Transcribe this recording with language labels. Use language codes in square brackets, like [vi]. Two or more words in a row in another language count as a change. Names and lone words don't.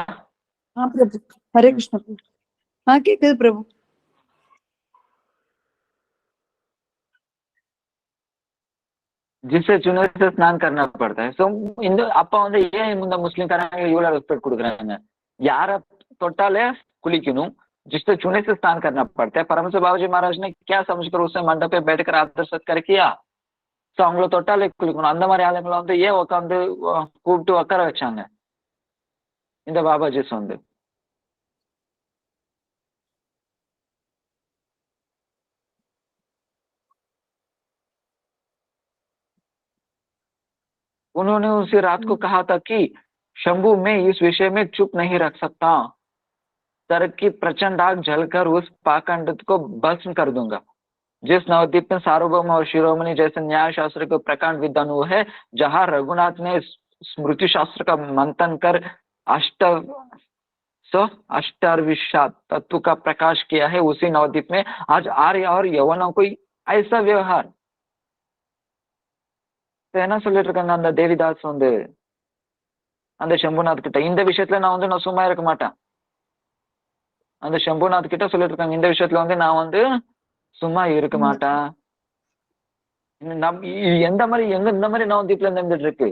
[ta] பிரபு ஹரே கிருஷ்ணா. கேக்குது பிரபு. [hi] जिससे चुने से स्नान करना पड़ता है. [ta] सो இந்த அப்பா வந்து ஏன் இந்த முஸ்லிம்காரங்க இவ்வளவு ரெஸ்பெக்ட் கொடுக்குறாங்க? யார தொட்டாலே குளிக்கணும், [hi] जिससे चुने से स्नान करना पड़ता है. परमहंस बाबूजी महाराज ने क्या समझकर उसे मंडप पे बैठकर आदर सत्कार किया? [ta] சோ அவங்கள தொட்டாலே குளிக்கணும். அந்த மாதிரி ஆளுங்களை வந்து ஏன் உட்காந்து கூப்பிட்டு உட்கார வச்சாங்க இந்த பாபாஜிஸ் வந்து? [hi] उन्होंने उसी रात को कहा था कि शंभू मैं इस विषय में चुप नहीं रख सकता. तरक की प्रचंड आग जलकर उस पाखंड को भस्म कर दूंगा. जिस नवद्वीप में सार्वभौम और शिरोमणि जैसे न्याय शास्त्र के प्रकांड विद्वान हुए है, जहां रघुनाथ ने स्मृति शास्त्र का मंथन कर अष्टाविशात तत्व का प्रकाश किया है, उसी नवद्वीप में आज आर्य और यवनों को ऐसा व्यवहार. [ta] என்ன சொல்லிட்டு இருக்காங்க அந்த தேவிதாஸ் வந்து அந்த சம்புநாத் கிட்ட? இந்த விஷயத்துல நான் சும்மா இருக்க மாட்டேன். அந்த சம்புநாத் கிட்ட சொல்லிட்டு இருக்காங்க, இந்த விஷயத்துல வந்து நான் வந்து சும்மா இருக்க மாட்டேன். எந்த மாதிரி இந்த மாதிரி நவதீப்ல இருந்துட்டு இருக்கு.